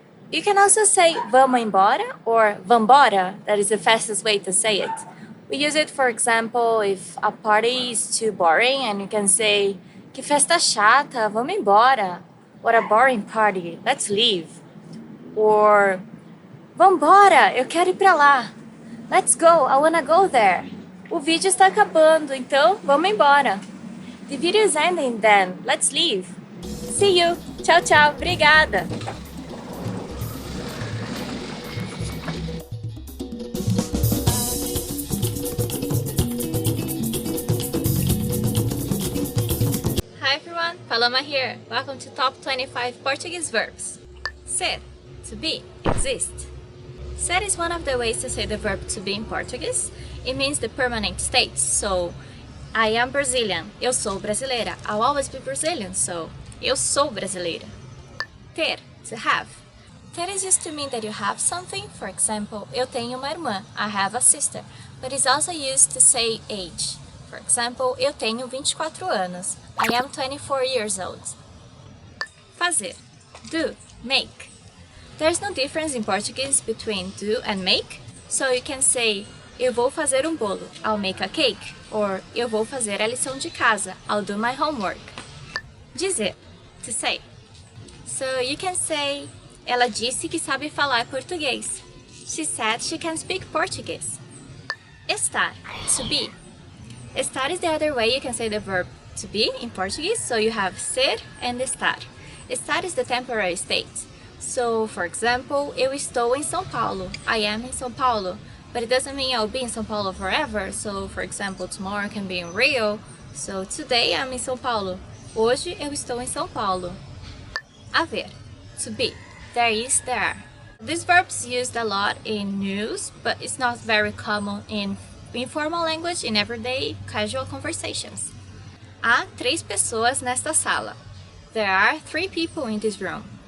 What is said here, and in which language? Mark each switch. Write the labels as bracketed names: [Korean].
[English] You can also say vamos embora or vambora, that is the fastest way to say it. We use it, for example, if a party is too boring and you can say [Portuguese] que festa chata, vamos embora. [English] What a boring party, let's leave. [Portuguese] Or vambora, eu quero ir pra lá. [English] Let's go, I wanna go there. [Portuguese] O vídeo está acabando, então vamos embora. [English] The video is ending then, let's leave. See you, tchau tchau, obrigada. Hi everyone, Paloma here. Welcome to Top 25 Portuguese Verbs. Ser, to be, exist. Ser is one of the ways to say the verb to be in Portuguese. It means the permanent state, so I am Brazilian, [Portuguese] eu sou brasileira. [English] I'll always be Brazilian, so eu sou brasileira. Ter, to have. Ter is used to mean that you have something. For example, [Portuguese] eu tenho uma irmã, [English] I have a sister. But it's also used to say age. For example, [Portuguese] eu tenho 24 anos, [English] I am 24 years old. Fazer, do, make. There's no difference in Portuguese between do and make, so you can say [Portuguese] eu vou fazer um bolo, [English] I'll make a cake, or [Portuguese] eu vou fazer a lição de casa, [English] I'll do my homework. Dizer, to say. [Portuguese] So you can say, ela disse que sabe falar português. [English] She said she can speak Portuguese. Estar, to be. Estar is the other way you can say the verb to be in Portuguese, so you have ser and estar. Estar is the temporary state. So, for example, [Portuguese] eu estou em São Paulo, [English] I am in São Paulo. But it doesn't mean I'll be in São Paulo forever. So, for example, tomorrow I can be in Rio. So, today I'm in São Paulo. [Portuguese] Hoje eu estou em São Paulo. [English] Haver, to be. There is, there are. This verb is used a lot in news, but it's not very common in informal language, in everyday casual conversations. [Portuguese] Há 3 pessoas nesta sala. [English] There are 3 people in this room.